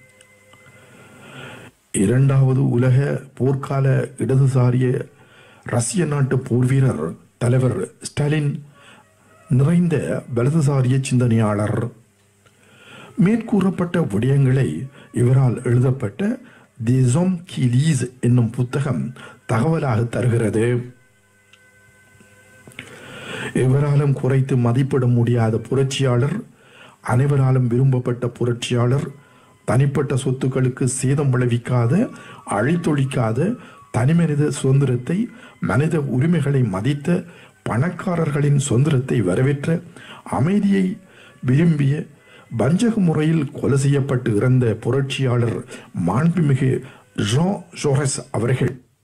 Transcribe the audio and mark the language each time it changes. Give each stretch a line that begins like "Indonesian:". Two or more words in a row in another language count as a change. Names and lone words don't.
Tamil: 2வது உலக போர்க்கால இடதுசாரிய ரஷ்ய நாட்டு போர் வீரர் தலைவர் ஸ்டாலின் நிறைந்த வலதுசாரிய சிந்தனையாளர். மேற்கூறப்பட்ட விடயங்களை இவரால் எழுதப்பட்ட des hommes qui lisent என்னும் புத்தகம் தகவலாக தருகிறது. எவராலும் குறைத்து மதிப்பிட முடியாத புரட்சியாளர், அனைவராலும் விரும்பப்பட்ட புரட்சியாளர், தனிப்பட்ட சொத்துக்களுக்கு சேதம் விளைவிக்காத, அழித்தொழிக்காத, தனிமனித சுதந்திரத்தை, மனித உரிமைகளை மதித்த, பணக்காரர்களின் சுதந்திரத்தை வரவேற்ற, அமைதியை விரும்பிய, வஞ்சக முறையில் கொலை செய்யப்பட்டு இறந்த புரட்சியாளர் மாண்புமிகு ஜான் ஜோரஸ் அவர்கள்.